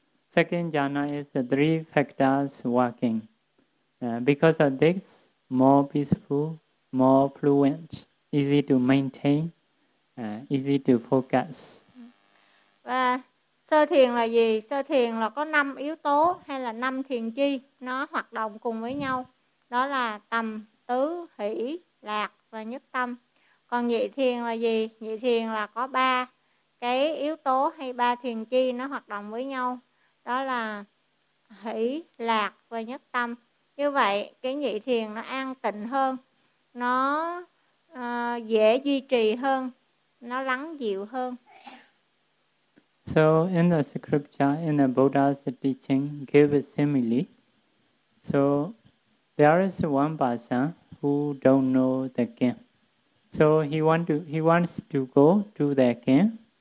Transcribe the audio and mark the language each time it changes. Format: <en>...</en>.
<en>Second jhana is three factors working. Because of this, more peaceful, more fluent, easy to maintain, easy to focus.</en> <vi>Và sơ thiền là gì? Sơ thiền là có năm yếu tố hay là năm thiền chi nó hoạt động cùng với nhau. Đó là tầm, tứ, hỷ, lạc và nhất tâm. Còn nhị thiền là gì? Nhị thiền là có ba cái yếu tố hay ba thiền chi nó hoạt động với nhau. Đó là hỷ, lạc và nhất tâm. Như vậy, cái nhị thiền nó an tịnh hơn, nó dễ duy trì hơn, nó lắng dịu hơn.</vi> <en>So in the scripture, in the Buddha's teaching, give a simile. So there is one person who don't know the game. So he wants to go to the king.</en>